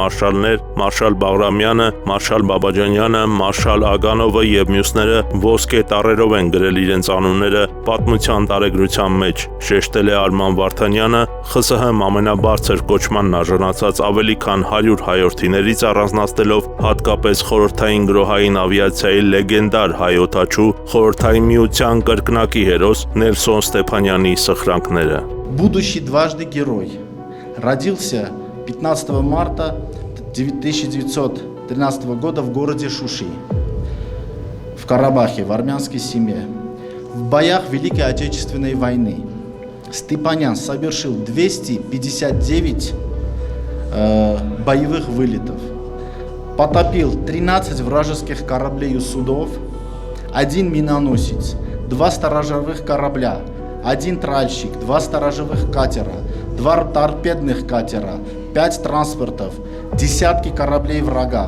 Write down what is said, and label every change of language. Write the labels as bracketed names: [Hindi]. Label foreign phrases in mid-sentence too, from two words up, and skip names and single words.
[Armenian] մարշալներ, մարշալ Բաղրամյանը, մարշալ Բաբաջանյանը, մարշալ Ագանովը եւ մյուսները ոսկե տառերով են գրել իրենց անունները պատմության տարեգրության մեջ, շեշտել է Արման Վարդանյանը, ԽՍՀՄ ամենաբարձր կոչմանն արժանացած ավելի քան 100 հայորդիներից առանձնացնելով հատկապես խորհրդային գրոհային ավիացիայի լեգենդար հայ օդաչու խորհրդային միության կրկնակի հերոս Նելսոն Ստեփանյանի սխրանքները։ [Russian] Будущий дважды герой. Родился 15 марта 1913 года в городе Шуши, в Карабахе, в армянской семье. В боях Великой Отечественной войны Степанян совершил 259 боевых вылетов, потопил 13 вражеских кораблей и судов, 1 миноносец, 2 сторожевых корабля, 1 тральщик, 2 сторожевых катера, 2 торпедных катера, 5 транспортов, десятки кораблей врага.